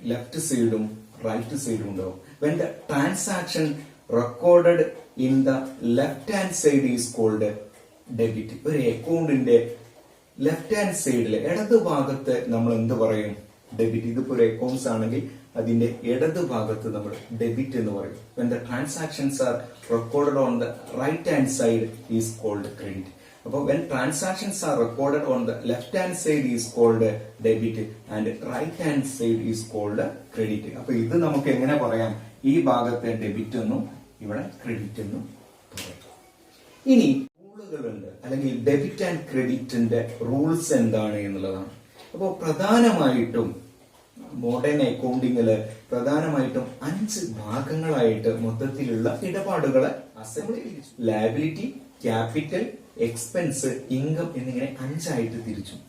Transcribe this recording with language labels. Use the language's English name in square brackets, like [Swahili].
[Malayalam] Left സൈഡും right സൈഡും ഉണ്ടാവും. [English] When the transaction recorded in the left hand side is called debit. [Malayalam] ഒരു അക്കൗണ്ടിന്റെ ലെഫ്റ്റ് ഹാൻഡ് സൈഡിൽ ഇടത് ഭാഗത്ത് നമ്മൾ എന്ത് പറയും, ഡെബിറ്റ്. ഇതിപ്പോ ഒരു അക്കൗണ്ട്സ് ആണെങ്കിൽ അതിന്റെ ഇടത് ഭാഗത്ത് നമ്മൾ ഡെബിറ്റ് എന്ന് പറയും. [English] when the transactions are recorded on the right hand side is called credit. അപ്പോൾ when transactions are recorded on the left hand side is called debit and right hand side is called credit. [Malayalam] അപ്പൊ ഇത് നമുക്ക് എങ്ങനെ പറയാം, ഈ ഭാഗത്തെ debit എന്നും ഇവിടെ ക്രെഡിറ്റ് എന്നും പറയാം. ഇനി റൂളുകളുണ്ട്, അല്ലെങ്കിൽ ഡെബിറ്റ് ആൻഡ് ക്രെഡിറ്റിന്റെ റൂൾസ് എന്താണ് എന്നുള്ളതാണ്. അപ്പോൾ പ്രധാനമായിട്ടും മോഡേൺ അക്കൗണ്ടിങ്ങില് പ്രധാനമായിട്ടും 5 ഭാഗങ്ങളായിട്ട് മൊത്തത്തിലുള്ള ഇടപാടുകളെ ലാബിലിറ്റി, ക്യാപിറ്റൽ, എക്സ്പെൻസ്, ഇൻകം എന്നിങ്ങനെ 5 ആയിട്ട് തിരിച്ചു.